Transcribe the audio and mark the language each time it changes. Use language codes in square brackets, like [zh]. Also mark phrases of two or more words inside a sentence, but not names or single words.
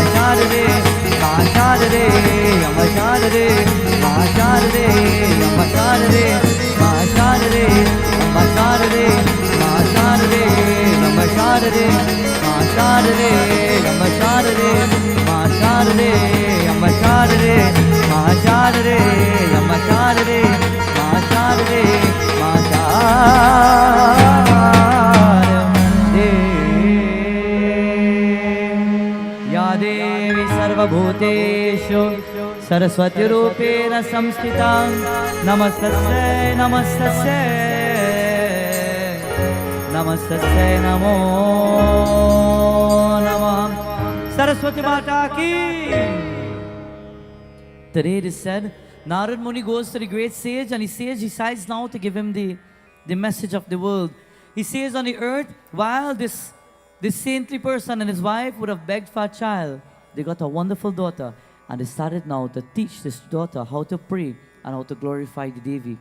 [hi] शारदे, माँ शारदे, अम्बा शारदे, माँ शारदे, अम्बा शारदे, माँ शारदे, अम्बा शारदे, माँ शारदे, अम्बा शारदे, माँ शारदे, अम्बा शारदे, माँ शारदे, अम्बा शारदे, माँ शारदे, अम्बा शारदे, माँ शारदे, माँ शारदे. [sa] या देवी सर्वभूतेषु सरस्वती रूपेण संस्थिता, नमस्तस्यै नमस्तस्यै नमस्तस्यै नमो नमः. [hi] सरस्वती माता की. [en] Today it is said, Narad Muni goes to the great sage and he decides now to give him the message of the world. He says on the earth, while this saintly person and his wife would have begged for a child, they got a wonderful daughter and they started now to teach this daughter how to pray and how to glorify the Devi.